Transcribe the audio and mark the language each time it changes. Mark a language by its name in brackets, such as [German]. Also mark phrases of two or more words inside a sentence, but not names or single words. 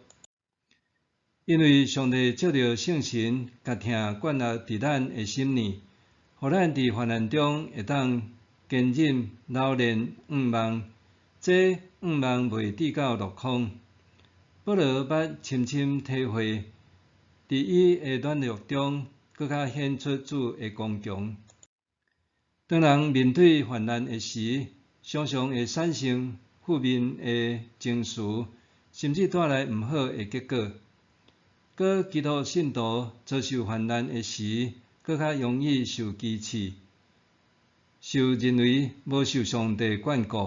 [Min Nan Chinese] 因为上帝借着圣神，甲疼灌入伫咱的心里，互咱伫患难中会当坚忍、老练、盼望，这盼望袂直到落空。保罗捌深深体会，伫伊的软弱中，搁较显出主的刚强。当人面对患难的时，常常会产生负面的情绪，甚至带来毋好的结果。搁基督信徒遭受患难的时，搁较容易受欺欺，受认为无受上帝眷顾。